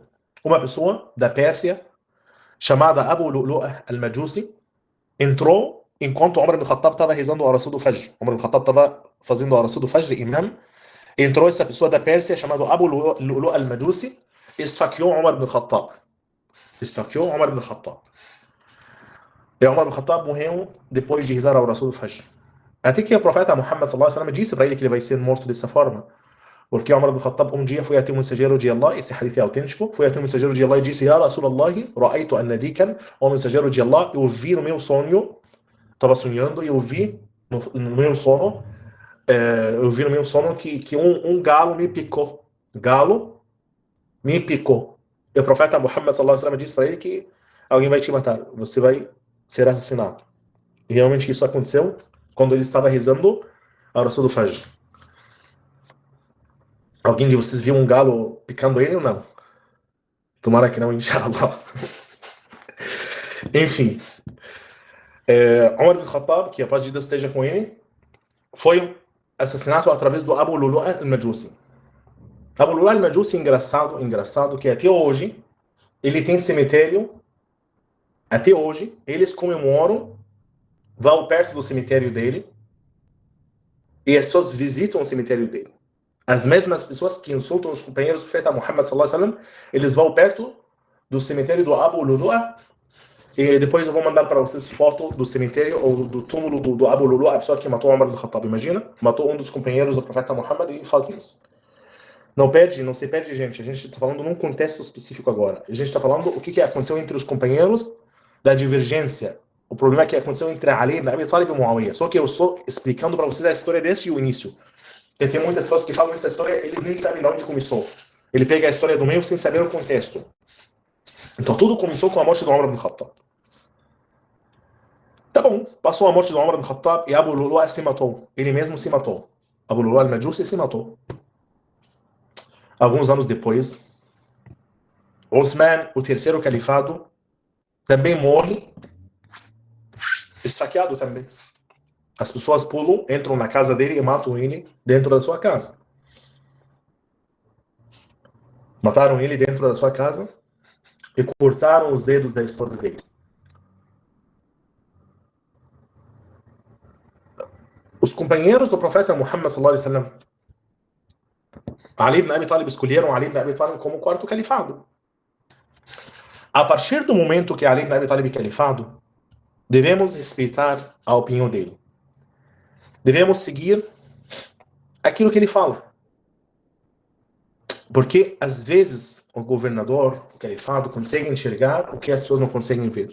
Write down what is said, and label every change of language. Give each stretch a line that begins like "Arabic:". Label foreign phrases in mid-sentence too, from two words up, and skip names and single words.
Portuguese: Uma pessoa da Pérsia, chamada Abu Lu'lu'ah al-Majusi, entrou enquanto Umar ibn Khattab estava rezando a oração do Fajr. Umar ibn Khattab estava fazendo a oração do Fajr, imam. Entrou essa pessoa da Pérsia, chamada Abu Lu'lu'ah al-Majusi, esfaqueou Umar ibn Khattab. Esfaqueou Umar ibn Khattab. E Umar ibn Khattab morreu depois de rezar a oração do Fajr. Até que o profeta Muhammad
Arabic: صلى الله عليه وسلم
Portuguese: disse para ele que ele vai ser morto dessa forma. Porque Umar ibn Khattab dia foi até um mensageiro de Allah, esse hadith é autêntico, foi até um mensageiro de Allah e disse:
Arabic: يا رسول الله، رأيت النديكان,
Portuguese: o mensageiro de Allah, eu vi no meu sonho, estava sonhando e eu vi no meu sono, que um galo me picou. Galo me picou. E o profeta Muhammad
Arabic: صلى الله عليه وسلم
Portuguese: disse para ele que alguém vai te matar, você vai ser assassinado. E realmente isso aconteceu quando ele estava rezando a oração do Fajr. Alguém de vocês viu um galo picando ele ou não? Tomara que não, inshallah. Enfim. Umar ibn Khattab, que a paz de Deus esteja com ele, foi assassinado através do Abu Lu'lu'ah al-Majusi. Abu Lu'lu'ah al-Majusi, engraçado, que até hoje, ele tem cemitério, até hoje, eles comemoram, vão perto do cemitério dele, e as pessoas visitam o cemitério dele. As mesmas pessoas que insultam os companheiros do profeta Muhammad
Arabic: صلى الله عليه وسلم,
Portuguese: eles vão perto do cemitério do Abu Lu'lu'ah, e depois eu vou mandar para vocês foto do cemitério ou do túmulo do Abu Lu'lu'ah, a pessoa que matou Umar ibn Khattab. Imagina, matou um dos companheiros do profeta Muhammad e faz isso. Não se perde, gente. A gente está falando num contexto específico agora. A gente está falando o que aconteceu entre os companheiros da divergência. O problema que aconteceu entre Ali ibn Abi Talib e Muawiyah. Só que eu estou explicando para vocês a história desde o início. E tem muitas pessoas que falam essa história, eles nem sabem de onde começou. Ele pega a história do meio sem saber o contexto. Então tudo começou com a morte do Umar ibn Khattab. Tá bom, passou a morte do Umar ibn Khattab e Abu Lu'lu'ah se matou. Ele mesmo se matou. Abu Lu'lu'ah al-Majusi se matou. Alguns anos depois, Uthman, o terceiro califado, também morre, esfaqueado também. As pessoas pulam, entram na casa dele e matam ele dentro da sua casa. Mataram ele dentro da sua casa e cortaram os dedos da esposa dele. Os companheiros do profeta Muhammad
Arabic: صلى الله عليه وسلم,
Portuguese: Ali ibn Abi Talib, escolheram Ali ibn Abi Talib como quarto califado. A partir do momento que Ali ibn Abi Talib é califado, devemos respeitar a opinião dele. Devemos seguir aquilo que ele fala. Porque, às vezes, o governador, o califado, consegue enxergar o que as pessoas não conseguem ver.